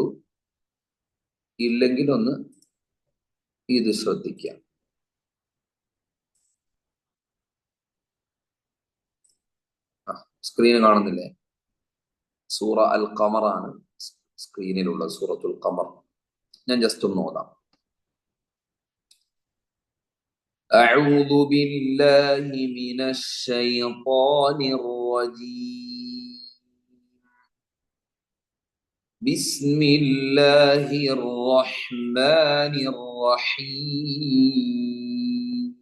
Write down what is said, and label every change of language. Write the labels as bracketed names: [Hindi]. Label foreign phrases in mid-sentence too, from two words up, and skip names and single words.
[Malayalam] ഇല്ലെങ്കിൽ ഒന്ന് ഇത് ശ്രദ്ധിക്കുക. സ്ക്രീന് കാണുന്നില്ലേ? സൂറ അൽ ഖമറാണ് സ്ക്രീനിലുള്ള സൂറത്തുൽ ഖമർ. ഞാൻ ജസ്റ്റ് ഒന്ന് ഓതാം. [Arabic] أعوذ بالله من الشيطان الرجيم. بسم الله الرحمن الرحيم.